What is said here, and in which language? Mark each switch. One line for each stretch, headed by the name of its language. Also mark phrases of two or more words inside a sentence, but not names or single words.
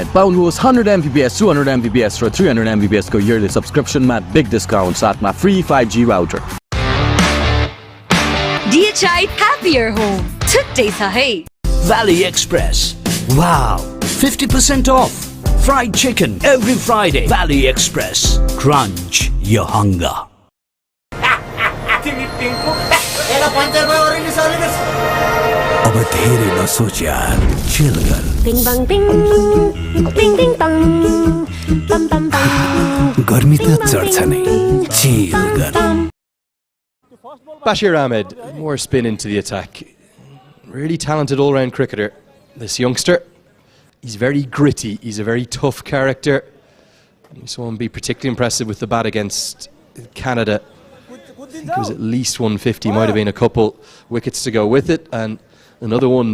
Nepali: पाउनुहोस् 100 Mbps, 200 Mbps र 300 Mbps को
English: yearly subscription
Nepali: मा
English: big discount
Nepali: साथमा
English: free 5G router. DHI happier home. Today sahi. Valley Express. Wow, 50% off. Fried chicken every Friday. Valley Express. Crunch your hunger.
Nepali: अब धेरै नसोच यार, चिल कर. Bing bang bing, bing bing bang, bam bam bam. गर्मी त चढ्छ नै, चिल कर.
English: Bashir Ahmed, more spin into the attack. Really talented all-round cricketer, this youngster. He's very gritty, he's a very tough character. We saw him be particularly impressive with the bat against Canada. I think it was at least 150, might have been a couple wickets to go with it, and another one.